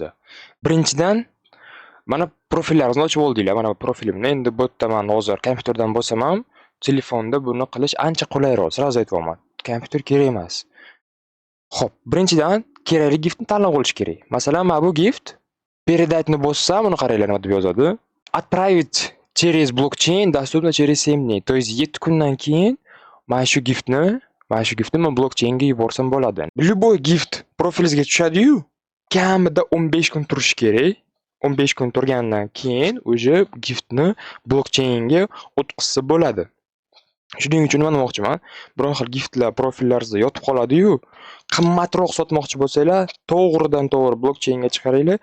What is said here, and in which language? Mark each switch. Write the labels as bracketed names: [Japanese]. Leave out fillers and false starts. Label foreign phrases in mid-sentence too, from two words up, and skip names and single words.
[Uzbek] Birinchidan mana profillaringizni ochib oldinglar. Mana profilimni endi bu yerda men hozir kompyuterdan bo'lsam ham, telefonda buni qilish ancha qulayroq. Sразу aytibman. Kompyuter kerak emas. Xo'p, birinchidan kerakli giftni tanlab olish kerak. Masalan, mana bu gift передать bossam, uni qaranglar nima deb yozadi. [Russian] Отправить через блокчейн доступно через 7 дней. То есть [Uzbek] 7 kundan keyin mana shu giftni men blockchainga yuborsam bo'ladi. Любой gift profilingizga tushadi-yu, kamida 15 kun turishi kerak. 15 kun turgandan keyin o'sha giftni blockchainga o'tkazsa bo'ladi. Shuning uchun nima demoqchiman? Biror xil giftlar profillaringizda yotib qoladi-yu, qimmatroq sotmoqchi bo'lsanglar, to'g'ridan-to'g'ri blockchainga chiqaringlar.